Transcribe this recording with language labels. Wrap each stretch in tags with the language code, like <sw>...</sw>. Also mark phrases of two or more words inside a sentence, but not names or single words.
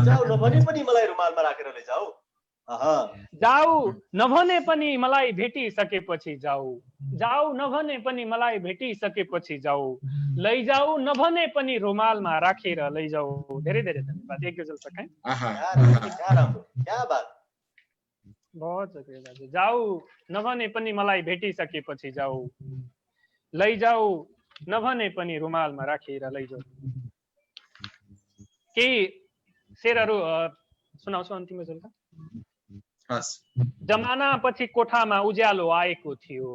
<ne>राखेर लैजाऊ। जाऊ नभने पनि मलाई भेटिसकेपछि जाऊ। जाऊ नभने पनि मलाई भेटिसकेपछि जाऊ। लैजाऊ नभने पनि रुमालमा राखेर लैजाऊ। धेरै धेरै धन्यवाद। एक गजल सकाएँ।</ne> <hi>क्या बात। बहुत शुक्रिया दाजु।</hi> <ne>जाऊ नभने पनि मलाई भेटिसकेपछि जाऊ। लैजाऊ नभने पनि रुमालमा राखेर लैजाऊ। केही शेरहरू सुनाउँछु अन्तिम गजल त। जमाना पछि कोठामा उज्यालो आएको थियो।</ne>